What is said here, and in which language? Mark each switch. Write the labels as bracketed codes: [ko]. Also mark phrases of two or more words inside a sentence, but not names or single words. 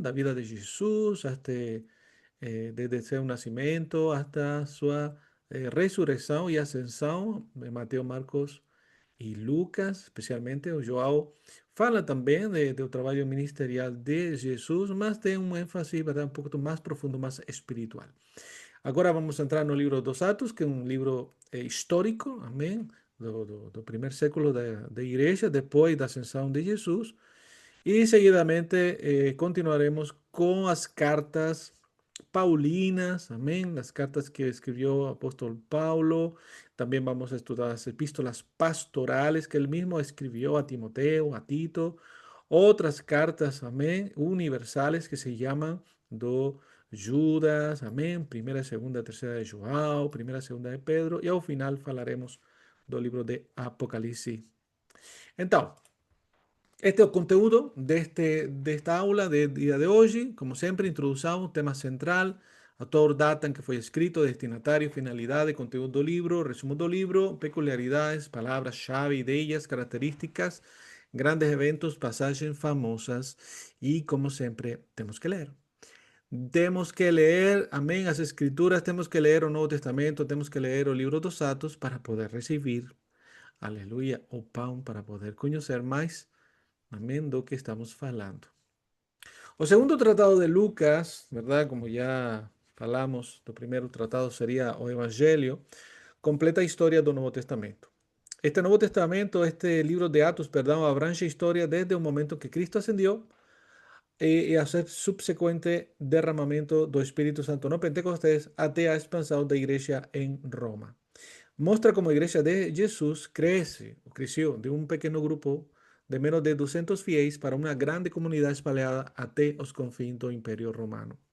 [pt] Da vida de Jesus, até desde seu nascimento hasta sua ressurreição e ascensão, Mateus, Marcos e Lucas, especialmente o João, fala também do trabalho ministerial de Jesus, mas tem um ênfase, ¿verdad? Um pouco mais profundo, mais espiritual. Agora vamos entrar no livro dos Atos, que é um livro histórico, amém? Do primeiro século da igreja, depois da ascensão de Jesus. [es] Y seguidamente continuaremos con las cartas paulinas, amén, las cartas que escribió apóstol Pablo. También vamos a estudiar las epístolas pastorales que él mismo escribió a Timoteo, a Tito. Otras cartas, amén, universales que se llaman do Judas, amén, primera, segunda, tercera de João, primera, segunda de Pedro. Y al final falaremos do libro de Apocalipsis. [pt] Entonces, este é o conteúdo desta aula de dia de hoje. Como sempre, introdução, tema central, autor, data em que foi escrito, destinatário, finalidade, conteúdo do livro, resumo do livro, peculiaridades, palavras-chave, ideias, características, grandes eventos, passagens famosas e, como sempre, temos que ler. Temos que ler, amém, as escrituras, temos que ler o Novo Testamento, temos que ler o livro dos Atos para poder receber, aleluia, o pão, para poder conhecer mais. Amén, do que estamos falando. O segundo tratado de Lucas, ¿verdad? Como ya falamos, o primeiro tratado sería o Evangelio, completa a historia do Novo Testamento. Este Novo Testamento, este libro de Atos, perdão, abrange a história desde o momento que Cristo ascendió e a seu subsequente derramamento do Espírito Santo no Pentecostés até a expansão da igreja em Roma. Mostra como a igreja de Jesus cresce, ou cresceu de um pequeno grupo de menos de 200 fiéis para uma grande comunidade espalhada até os confins do Império Romano.